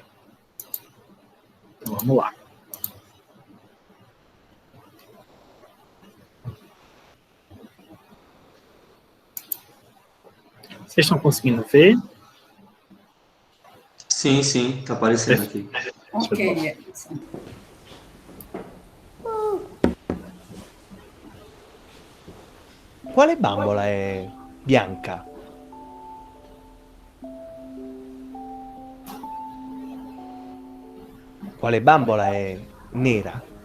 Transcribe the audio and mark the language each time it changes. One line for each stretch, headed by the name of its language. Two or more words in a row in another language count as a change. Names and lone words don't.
Portuguese: Então vamos lá. Vocês estão conseguindo ver? Sim, sim, está aparecendo aqui. Ok.
Italian: Quale bambola è bianca? Quale bambola è nera?